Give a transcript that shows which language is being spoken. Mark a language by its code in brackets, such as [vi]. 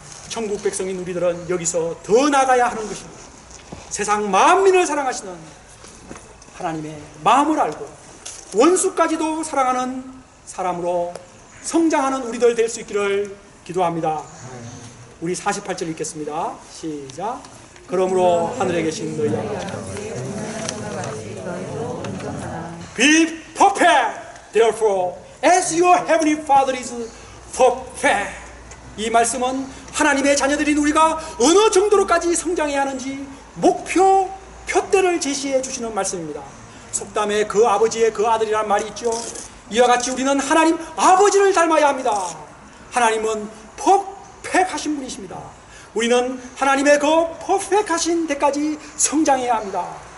[ko] 천국 백성인 우리들은 여기서 더 나가야 하는 것입니다. 세상 만민을 사랑하시는 하나님의 마음을 알고 원수까지도 사랑하는 사람으로 성장하는 우리들 될 수 있기를 기도합니다. 우리 48절 읽겠습니다. 시작. 그러므로 하늘에 계신 너희 아버지 [en] Be perfect, therefore, as your heavenly Father is perfect. [ko] 이 말씀은 하나님의 자녀들인 우리가 어느 정도로까지 성장해야 하는지 목표, 표대를 제시해 주시는 말씀입니다. 속담에 그 아버지의 그 아들이라는 말이 있죠. 이와 같이 우리는 하나님 아버지를 닮아야 합니다. 하나님은 퍼펙하신 분이십니다. 우리는 하나님의 그 퍼펙하신 데까지 성장해야 합니다.